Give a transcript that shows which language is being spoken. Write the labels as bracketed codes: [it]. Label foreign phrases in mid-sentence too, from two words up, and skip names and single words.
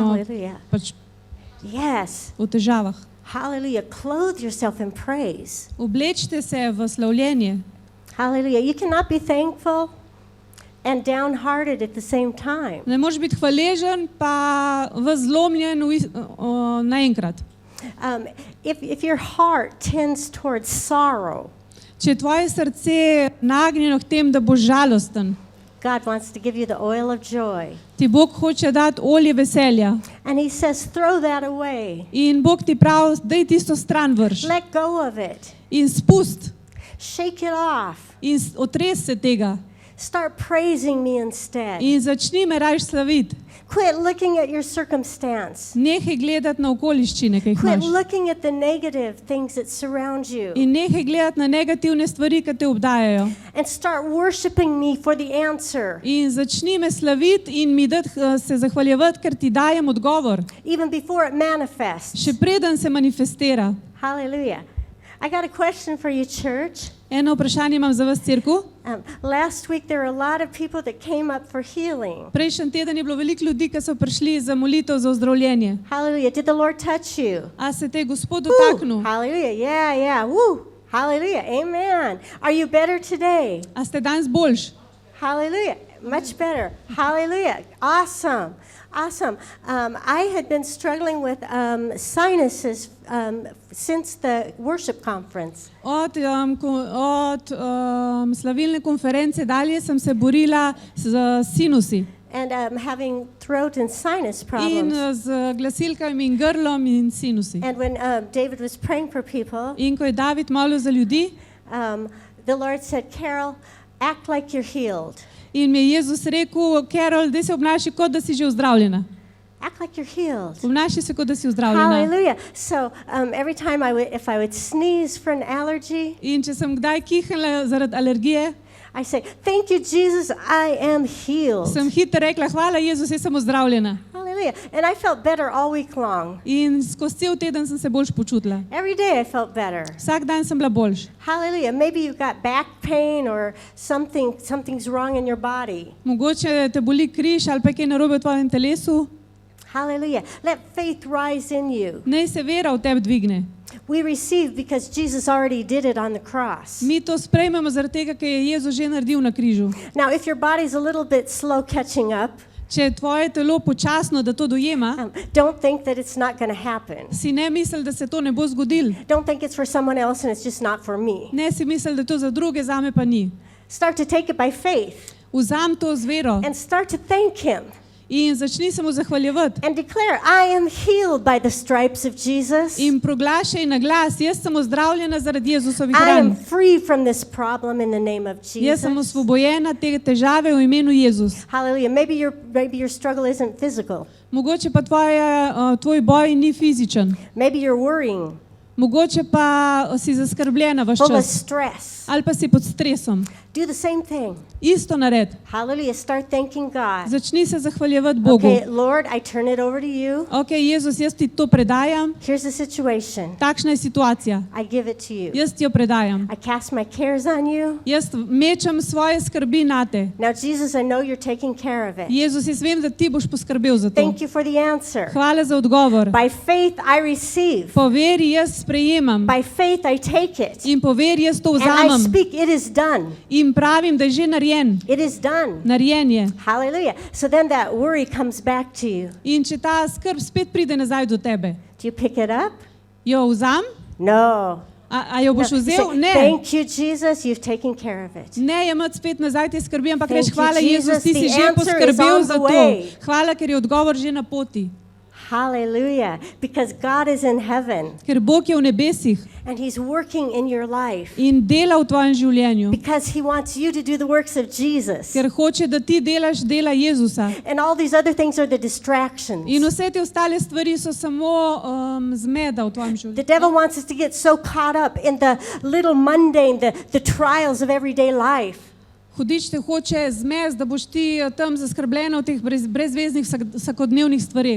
[en] Hallelujah. [sl] pač [en] Yes. [sl] v težavah. [en] Hallelujah. Clothe yourself in praise. [sl] Oblečite se v slavljenje. [en] Hallelujah. You cannot be thankful and downhearted at the same time. [sl] Ne moreš biti hvaležen pa zlomljen naenkrat. [en] If your heart tends towards sorrow, [sl] Če je tvoje srce nagnjeno k tem, da boš žalosten, [en] God wants to give you the oil of joy. [sl] ti Bog hoče dati olje veselja. [en] And he says, throw that away. [sl] In Bog ti pravi, daj tisto stran vrš. [en] Let go of it. [sl] In spust. [en] Shake it off. [sl] In otres se tega. [en] Start praising me instead. [sl] In začni me rajš slaviti. [en] Quit looking at your circumstance. [sl] Nehaj gledati na okoliščine, ki jih [en] Quit [sl] imaš. [en] looking at the negative things that surround you. [sl] In nehaj gledati na negativne stvari, ki te obdajajo. [en] And start worshiping me for the answer. [sl] In začni me slaviti in mi se zahvaljevati, ker ti dajem odgovor. [en] Even before it manifests. [sl] Še preden se manifestira. [en] Hallelujah. I got a question for you, church. [sl] Eno vprašanje imam za vas, cerkev. [en] Last week there were a lot of people that came up for healing. [sl] Prejšnji teden je bilo veliko ljudi, ki so prišli za molitev za ozdravljenje. [en] Hallelujah. Did the Lord touch you? [sl] A se te je Gospod Woo. dotaknil? [en] Hallelujah. Yeah. Woo. Hallelujah. Amen. Are you better today? [sl] A ste danes boljši? [en] Hallelujah. Much better. Hallelujah. Awesome. I had been struggling with sinuses since the worship conference. [sl] Od slavilne konference dalje sem se borila z sinusi. [en] And having throat and sinus [sl] In [en] problems. [sl] z glasilkami in grlom in sinusi. [en] And when David was praying for people, [sl] In ko je David molil za ljudi, [en] the Lord said, Carol, act like you're healed. [sl] in mi je Jezus rekel, Carol, daj se obnaši, kot da si že ozdravljena. [en] Act like you're healed. [sl] Obnaši se, kot da si ozdravljena. [en] Hallelujah. So every time if I would sneeze for an allergy, [sl] In če sem kdaj kihnila zaradi alergije, [en] I say, thank you, Jesus, I am healed. [sl] sem hitro rekla, hvala Jezus, jaz sem ozdravljena. [en] Hallelujah. And I felt better all week long. [sl] In skozi cel teden sem se boljš počutila. [en] Every day I felt better. [sl] Vsak dan sem bila boljš. [en] Hallelujah. Maybe you've got back pain or something's wrong in your body. [sl] Mogoče te boli križ ali pa kaj narobe v tvojem telesu. [en] Hallelujah. Let faith rise in you. [sl] Naj se vera v tebi dvigne. [en] We receive because Jesus already did it on the cross. [sl] Mi to sprejmemo zaradi tega, ker je Jezus že naredil na križu. [en] Now, if your body's a little bit slow catching up, [sl] Če je tvoje telo počasno, da to dojema, [en] don't think that it's not going to happen. [sl] si ne misli, da se to ne bo zgodilo. [en] Don't think it's for someone else and it's just not for me. [sl] Ne si misli, da je to za druge, zame pa ni. [en] Start to take it by faith [sl] Vzam to z vero [en] and start to thank Him [sl] in začni se mu zahvaljevati. [en] and declare, I am healed by the stripes of Jesus. [sl] In proglašaj na glas, jaz sem ozdravljena zaradi Jezusovih [en] I am [sl] ran. [en] free from this problem in the name of [sl] Jaz sem [en] Jesus. [sl] osvobojena te težave v imenu Jezus. [en] Hallelujah. Maybe your struggle isn't physical. [sl] Mogoče pa tvoj boj ni fizičen. [en] Maybe you're worrying, [sl] Mogoče pa si zaskrbljena vaš [en] full of [sl] čas. [en] stress. [sl] Ali pa si pod stresom. [en] Do the same thing. [sl] Isto nared. [en] Hallelujah. Start thanking God. [sl] Začni se zahvaljevati Bogu. [en] Okay, Lord, I turn it over to you. [sl] Ok, Jezus, jaz ti to predajam. [en] Here's the situation. [sl] Takšna je situacija. [en] I give it to you. [sl] Jaz ti jo predajam. [en] I cast my cares on you. [sl] Jaz mečem svoje skrbi nate. [en] Now, Jesus, I know you're taking care of it. [sl] Jezus, jaz vem, da ti boš poskrbel za to. [en] Thank you for the answer. [sl] Hvala za odgovor. [en] By faith, I receive. [sl] Po veri jaz sprejemam. [en] By faith, I take it. [sl] In po veri jaz to [en] And I [sl] vzamem. [en] speak, it is done. [sl] In pravim, da je že narejen. [en] It is done. [sl] Narejen je. [en] Hallelujah. So then that worry comes back to you. [sl] In če ta skrb spet pride nazaj do tebe, [en] Do you pick it up? [sl] jo vzam? [en] No. [sl] A jo boš [en] No. [sl] vzel? [en] Say, [sl] Ne. [en] thank you, Jesus. You've taken care of it. [sl] Ne jemati spet nazaj te skrbi, ampak [en] Thank [sl] reči, [en] you, [sl] hvala Jezus, ti [en] Jesus, [sl] si [en] the [sl] že [en] answer is [sl] poskrbel [en] on [sl] za [en] the [sl] to. [en] way. [sl] Hvala, ker je odgovor že na poti. [en] Hallelujah. Because God is in heaven [sl] Ker Bog je v nebesih [en] and He's working in your life. [sl] in dela v tvojem življenju. [en] Because He wants you to do the works of Jesus. [sl] Ker hoče, da ti delaš dela Jezusa. [en] And all these other things are the distractions. [sl] In vse te ostale stvari so samo zmeda v tvojem [en] The [sl] življenju. [en] devil wants us to get so caught up in the little mundane, the trials of everyday life. [sl] Hudič te hoče zmes, da boš ti tam zaskrbljena v teh brezveznih vsakodnevnih stvareh.